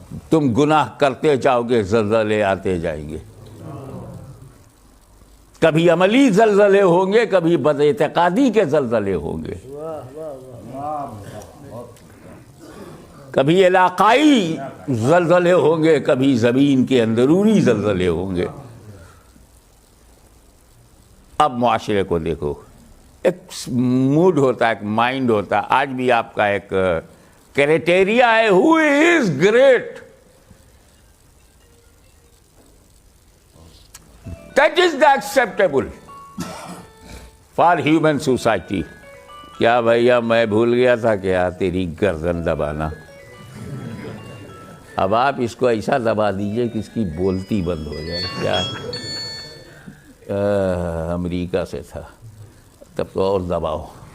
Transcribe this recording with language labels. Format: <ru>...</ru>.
<ur>تم گناہ کرتے جاؤ گے, زلزلے آتے جائیں گے, کبھی عملی زلزلے ہوں گے, کبھی بد اعتقادی کے زلزلے ہوں گے, کبھی علاقائی زلزلے ہوں گے, کبھی زمین کے اندرونی زلزلے ہوں گے. اب معاشرے کو دیکھو, ایک موڈ ہوتا ہے, ایک مائنڈ ہوتا ہے. آج بھی آپ کا ایک کرائٹیریا ہے,</ur> <en>who is great, that is the acceptable for human society.</en> <ur>کیا بھیا میں بھول گیا تھا کیا تیری گردن دبانا, اب آپ اس کو ایسا دبا دیجئے کہ اس کی بولتی بند ہو جائے. کیا امریکہ سے تھا, تب تو اور دباؤ.</ur>